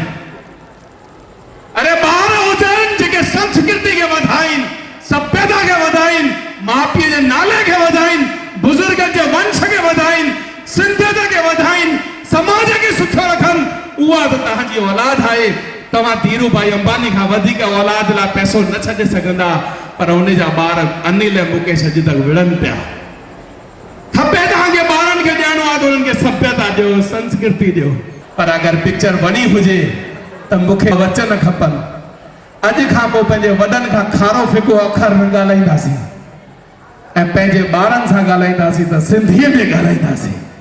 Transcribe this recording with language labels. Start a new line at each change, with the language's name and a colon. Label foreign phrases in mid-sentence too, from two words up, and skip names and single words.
Sindhi: अरे ॿार हुजनि जेके संस्कृति खे वधाइनि, सभ्यता खे वधाइनि, माउ पीउ जे नाले खे वधाइनि, बुज़ुर्गनि जे वंश खे वधाइनि, सिंधियत खे वधाइनि, समाज खे सुठो रखनि। उहा त तव्हांजी औलाद आहे। तव्हां धीरू भाई अंबानी खां वधीक औलाद लाइ पैसो न छॾे सघंदा, पर उन जा ॿार अनिल मुकेश अॼु तक विढ़नि पिया। खपे तव्हांखे ॿारनि खे ॾियणो आहे त उन्हनि खे सभ्यता ॾियो, संस्कृति ॾियो। पर अगरि पिक्चर वणी हुजे त मूंखे वचन खपनि। अॼु खां पोइ पंहिंजे वॾनि खां खारो फिको अखर न ॻाल्हाईंदासीं ऐं पंहिंजे ॿारनि सां ॻाल्हाईंदासीं त सिंधीअ में ॻाल्हाईंदासीं।